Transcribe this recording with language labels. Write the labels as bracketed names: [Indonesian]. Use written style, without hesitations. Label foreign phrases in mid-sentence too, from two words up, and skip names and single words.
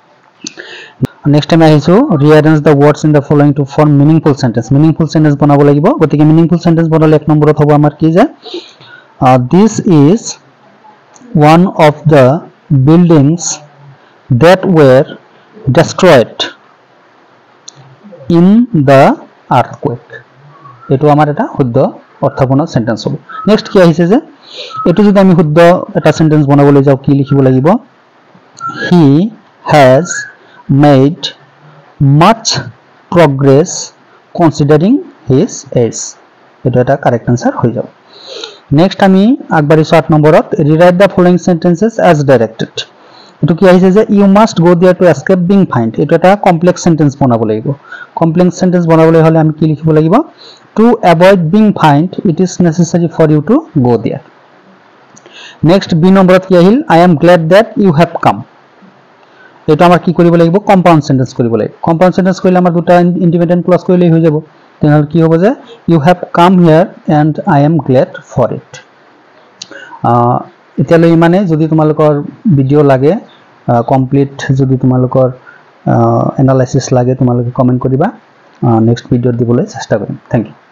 [English] next time I show rearrange the words in the following to form meaningful sentence [Assamese] বনাব লাগিব গোটেইকে [English] meaningful sentence [Assamese] বনালে এক নম্বৰ হ'ব আমাৰ কি যে [English] this is one of the buildings that were destroyed in the earthquake [Assamese] এটো আমাৰ এটা শুদ্ধ অৰ্থপূৰ্ণ চেণ্টেন্স হ'ব নেক্সট কি আহিছে যে এটো যদি আমি শুদ্ধ এটা সেন্টেন্স বনাবলৈ যাও কি লিখিব লাগিব [English] he has made much progress considering his age [Assamese] এটো এটা [English] correct answer [Assamese] হৈ যাব নেক্সট আমি আগবাঢ়িছো 8 নম্বৰত [English] rewrite the following sentences as directed [Assamese] এটো কি আহিছে যে [English] you must go there to escape being fined [Assamese] এটো এটা [English] complex sentence [Assamese] বনাব লাগিব [English] complex sentence [Assamese] বনাবলৈ হলে আমি কি লিখিব লাগিব [English] to avoid being fined it is necessary for you to go there [Assamese] next b নম্বৰত কি আহিল [English] I am glad that you have come [Assamese] এটো আমাৰ কি কৰিব লাগিব [English] compound sentence [Assamese] কৰিব লাগিব [English] compound sentence [Assamese] কৰিলে আমাৰ দুটা [English] independent clause [Assamese] কৰিলে হৈ যাব তেনেহলে কি হ'ব যে [English] you have come here and I am glad for it [Assamese] এতিয়ালৈ মানে যদি তোমালোকৰ ভিডিও লাগে কমপ্লিট যদি তোমালোকৰ এনালাইসিস লাগে তোমালোকে কমেন্ট কৰিবা [English] next video [Assamese] দিবলৈ চেষ্টা কৰিম [English] thank you